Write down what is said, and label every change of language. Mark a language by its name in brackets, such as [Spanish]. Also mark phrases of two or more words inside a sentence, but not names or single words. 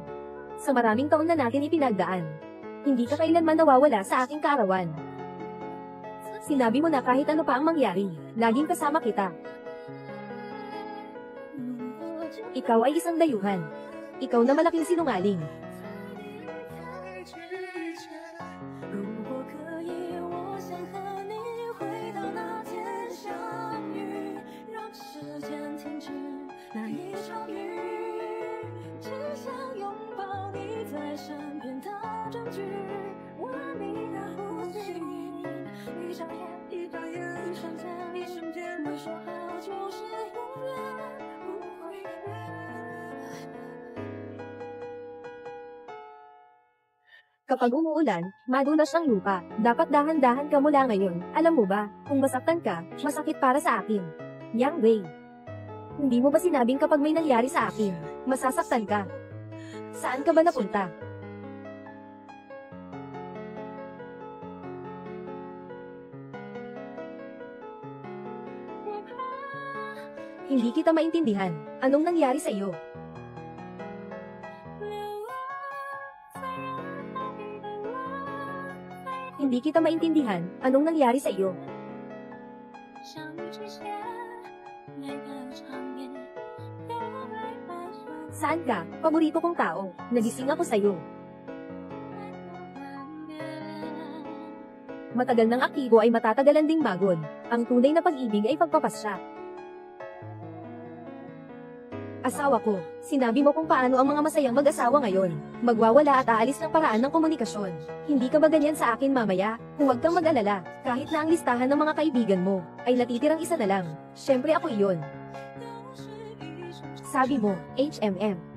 [Filipino] Sa maraming taon na natin ipinagdaan, hindi ka kailanman nawawala sa aking kaarawan. Sinabi mo na kahit ano pa ang mangyari, laging kasama kita. Ikaw ay isang dayuhan. Ikaw na malaking sinungaling. [Chinese] 如果可以，我想和你回到那天相遇，让时间停止那一场雨，只想拥抱你在身边的证据，吻你的呼吸。一眨眼，一眨眼，一瞬间，一瞬间，没说好就是永远，不会变。 [Filipino] Kapag umuulan, madulas ang lupa. Dapat dahan-dahan ka mula ngayon. Alam mo ba, kung masaktan ka, masakit para sa akin. Yang Wei. Hindi mo ba sinabing kapag may nangyari sa akin, masasaktan ka? Saan ka ba napunta? Hindi kita maintindihan. Anong nangyari sa iyo? Hindi kita maintindihan. Anong nangyari sa iyo? [Chinese] 相遇之前，每个场面都被盘算 [Filipino] Saan ka? Paborito kong tao. Nagising ako sa iyo. [Chinese] 难免。 [Filipino] Matagal ng aktibo ay matatagalan ding magod. Ang tunay na pag-ibig ay pagpapasya. Asawa ko, sinabi mo kung paano ang mga masayang mag-asawa ngayon. Magwawala at aalis ng paraan ng komunikasyon. Hindi ka ba ganyan sa akin mamaya? Huwag kang mag-alala. Kahit na ang listahan ng mga kaibigan mo, ay natitirang isa na lang. Siyempre ako iyon. Sabi mo, HMM.